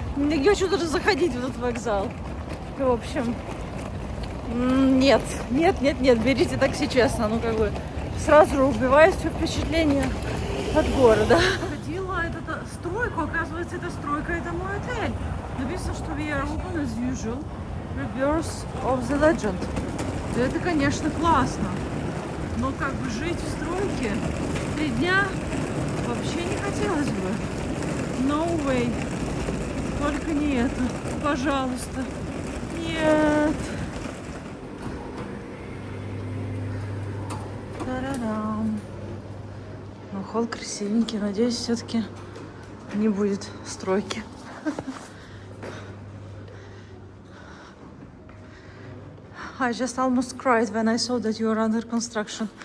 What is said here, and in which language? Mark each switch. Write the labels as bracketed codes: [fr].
[ru] Не хочу даже заходить в этот вокзал. В общем, нет, берите такси, честно. Ну, как бы, сразу же убиваю все впечатление от города. Ходила эта стройку, оказывается, эта стройка, это мой отель. Написано, что [en] we are open as usual. Reverse of the legend. [ru] Это, конечно, классно. Но как бы жить в стройке 3 дня вообще не хотелось бы. [en] No way. [ru] Только не это. Пожалуйста. Нет. Та-да-дам. Ну, холл красивенький. Надеюсь, все-таки не будет стройки. [en] I just almost cried when I saw that you were under construction.